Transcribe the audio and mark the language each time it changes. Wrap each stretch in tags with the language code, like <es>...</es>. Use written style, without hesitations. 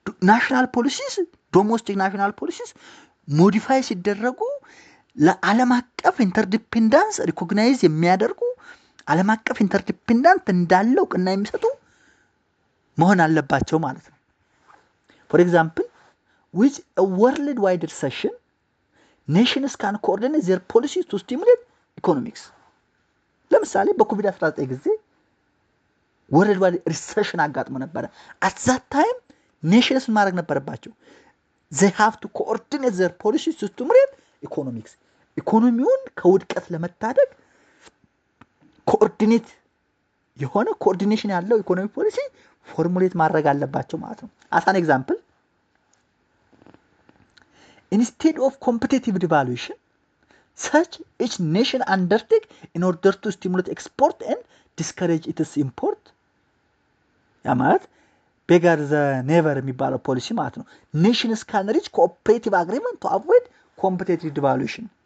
<am>ናሽናል ፖሊሲስ ዶሜስቲክ ናሽናል ፖሊሲስ ሞዲፋይ ሲደረጉ ለዓለም አቀፍ ኢንተርዲፔንዳንስ ሪኮግናይዝ የሚያደርጉ ዓለም አቀፍ ኢንተርዲፔንዳንት እንዳለው ቅና የሚሰጡ መሆን አለባቸው ማለት ነው።</am> <en>for example with a worldwide recession nations can coordinate their policies to stimulate economics.</en> <am>ለምሳሌ በኮቪድ-19 ጊዜ ወርልድ ሪሰሽን አጋጥሞ ነበር።</am> <en>at that time nations</en> <am>ማድረግ ነበረባቸው</am> <en>they have to coordinate their policies to stimulate economics.</en> <am>ኢኮኖሚውን ከውድቀት ለመታደግ ኮኦርዲኔት የሆነ ኮኦርዲኔሽን ያለው ኢኮኖሚ ፖሊሲ ፎርሙሌት ማድረግ አለባቸው ማለት ነው።</am> <en>as an example instead of competitive devaluation such each nation undertake in order to stimulate export and discourage its import.</en> <am>ያ ማለት ቤገር ዘ ኔቨር የሚባለው ፖሊሲ ማለት ነው።</am> <en>nations can reach cooperative agreement to avoid competitive devaluation.</en>